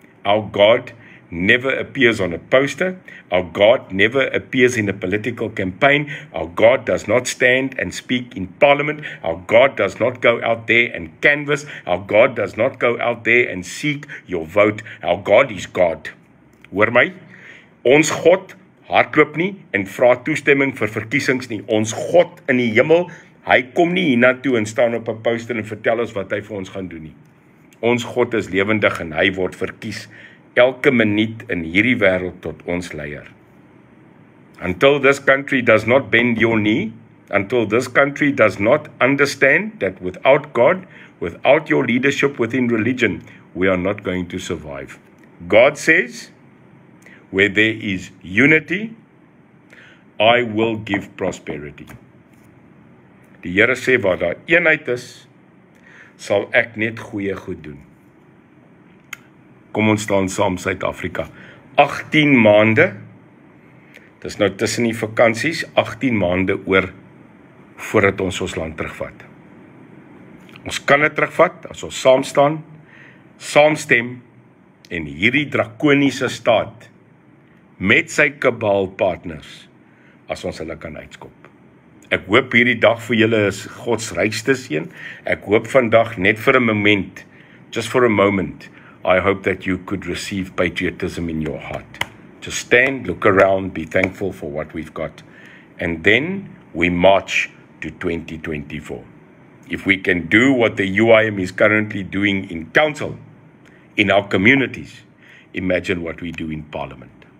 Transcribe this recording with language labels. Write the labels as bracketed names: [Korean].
[English] Our God never appears on a poster. Our God never appears in a political campaign. Our God does not stand and speak in parliament. Our God does not go out there and canvass. Our God does not go out there and seek your vote. Our God is God. [Afrikaans] Hoor my? Ons God hardloop nie en vra toestemming vir verkiesings nie. Ons God in die hemel, hy kom nie hiernatoe en staan op 'n poster en vertel ons wat hy vir ons gaan doen nie. Ons God is lewendig en hy word verkies elke minuut in hierdie wêreld tot ons leier. [English] Until this country does not bend your knee, until this country does not understand that without God, without your leadership within religion, we are not going to survive. God says, where there is unity, I will give prosperity. [Afrikaans] Die Here sê, waar daar eenheid is, sal ek net goeie goed doen. Kom ons staan saam, Suid-Afrika. 18 maande, dis nou tussen die vakansies, 18 maande oor, voordat ons land terugvat. Ons kan dit terugvat, as ons saam staan, saamstem, en hierdie drakoniese staat, met sy kabaalpartners, as ons hulle kan uitskop. Ek hoop hierdie dag vir julle is Gods rykste seën. Ek hoop vandag net vir 'n moment, [English] just for a moment, I hope that you could receive patriotism in your heart. Just stand, look around, be thankful for what we've got. And then we march to 2024. If we can do what the UIM is currently doing in council, in our communities, imagine what we do in parliament.